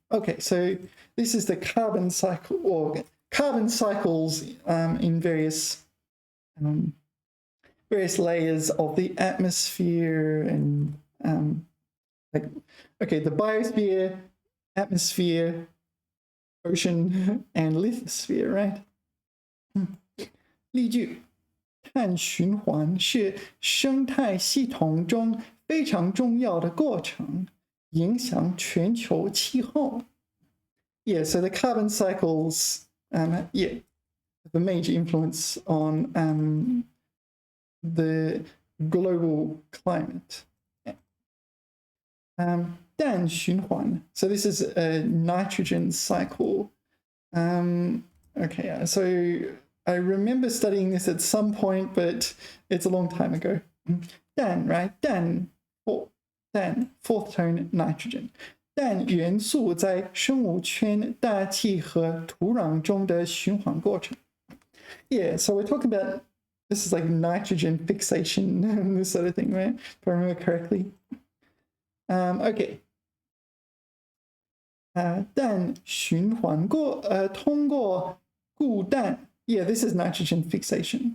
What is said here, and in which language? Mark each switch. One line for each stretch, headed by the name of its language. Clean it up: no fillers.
English: Okay, so this is the carbon cycle or carbon cycles in various layers of the atmosphere and like, okay, the biosphere, atmosphere, ocean, and lithosphere, right?
Chinese: 例句，碳循环是生态系统中非常重要的过程，影响全球气候.
English: Yeah, so the carbon cycles, have a major influence on the global climate.
Chinese: 氮循环.
English: So this is a nitrogen cycle. Okay, so I remember studying this at some point, but it's a long time ago. 氮, right? 氮, fourth tone nitrogen.
Chinese: 氮元素在生物圈、大气和土壤中的循环过程.
English: Yeah, so we're talking about, this is like nitrogen fixation and this sort of thing, right? If I remember correctly. Okay.
Chinese: 氮循环通过固氮.
English: Yeah, this is nitrogen fixation.